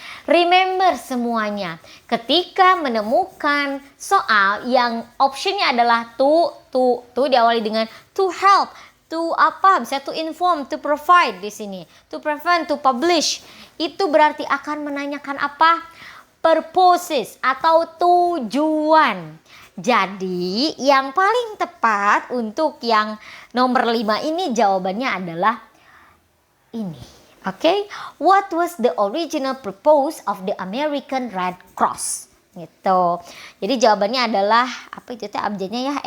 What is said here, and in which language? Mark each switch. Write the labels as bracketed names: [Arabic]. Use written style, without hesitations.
[Indonesian] Remember semuanya, ketika menemukan soal yang optionnya adalah to diawali dengan to help, to apa, bisa to inform, to provide di sini, to prevent, to publish, itu berarti akan menanyakan apa? Purposes atau tujuan. Jadi yang paling tepat untuk yang nomor 5 ini jawabannya adalah ini. [English] Oke, what was the original purpose of the American Red Cross? [Indonesian] Gitu. Jadi jawabannya adalah apa itu teh abjadnya ya?